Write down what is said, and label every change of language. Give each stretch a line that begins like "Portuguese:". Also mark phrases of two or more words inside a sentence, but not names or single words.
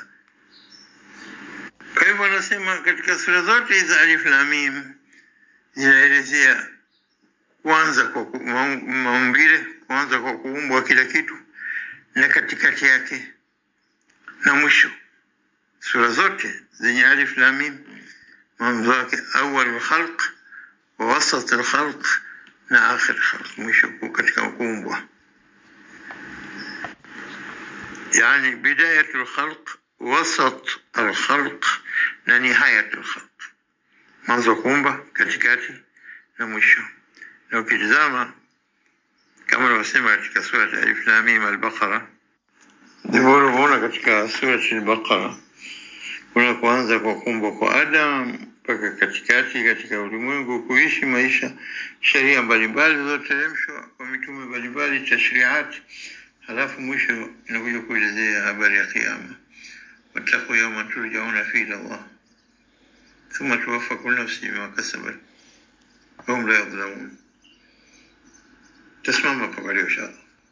Swahili: Kwa hivyo anasema katika sura zote hizi alif lam mim zinaelezea kuanza kwa maumbile, kuanza kwa kuumbwa kila kitu, na katikati yake na mwisho. sura zote zenye alif lam mim mwanzo wake
Arabic: أول الخلق ووسط الخلق
Swahili: na
Arabic: آخر الخلق,
Swahili: mwisho katika kuumbwa.
Arabic: يعني بداية الخلق وسط الخلق نهاية الخلق،
Swahili: mwanzo kuumba, katikati na mwisho. Na ukitazama kama alivyosema katika sura Alif Lam Mim Al-Baqara, ndivyo unavyoona katika sura Al-Baqara, kuna kuanza kwa kuumbwa kwa Adam mpaka katikati katika ulimwengu kuishi maisha, sheria mbalimbali zilizoteremshwa kwa mitume mbalimbali, tashri'at, halafu mwisho inakuja kuelezea habari ya kiyama.
Arabic: واتقوا يوما ترجعون فيه إلى الله ثم توفى كل نفس ما كسبت وهم لا يظلمون.
Swahili: Tasimama kwa leo inshallah.